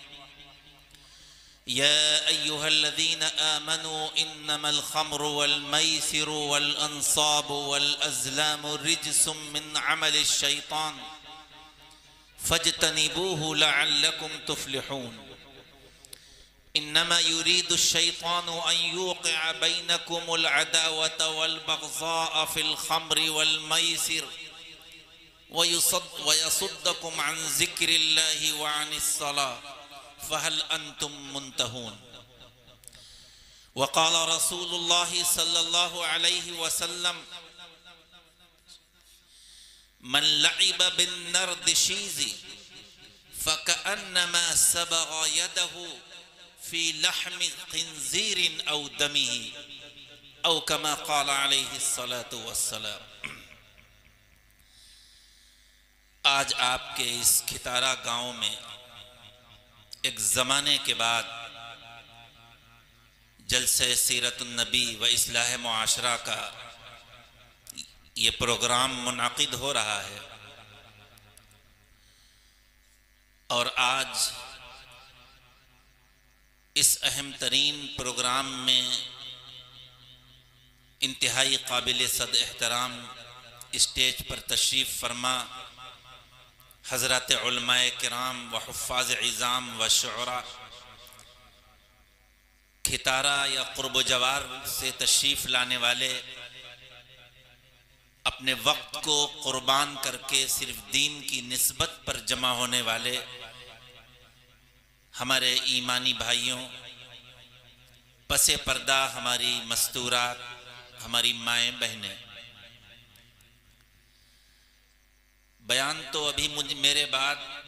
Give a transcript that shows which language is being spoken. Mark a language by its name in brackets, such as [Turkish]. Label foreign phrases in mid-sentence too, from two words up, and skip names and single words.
[Arabic] يا أيها الذين آمنوا إنما الخمر والميسر والأنصاب والأزلام رجس من عمل الشيطان فاجتنبوه لعلكم تفلحون. إنما يريد الشيطان أن يوقع بينكم العداوة والبغضاء في الخمر والميسر ويصدكم عن ذكر الله وعن الصلاة فهل أنتم منتهون. وقال رسول الله صلى الله عليه وسلم من لعب بالنردشير فكأنما صبغ يده في لحم خنزير أو دمه أو كما قال عليه الصلاة والسلام. [Urdu] آج آپ کے اس کھتارا گاؤں میں ایک زمانے کے بعد جلسے سیرت النبی و اصلاح معاشرہ کا یہ پروگرام منعقد ہو رہا ہے. اور آج اس اہم ترین پروگرام میں انتہائی قابل صد احترام اسٹیج پر تشریف فرما حضرت علمائے کرام و حفاظ عظام و شعرا, کھتارا یا قرب جوار سے تشریف لانے والے، اپنے وقت کو قربان کر کے صرف دین کی نسبت پر جمع ہونے والے ہمارے ایمانی بھائیو، پس پردہ ہماری مستورات، ہماری مائیں بہنیں، بیان تو ابھی میرے بعد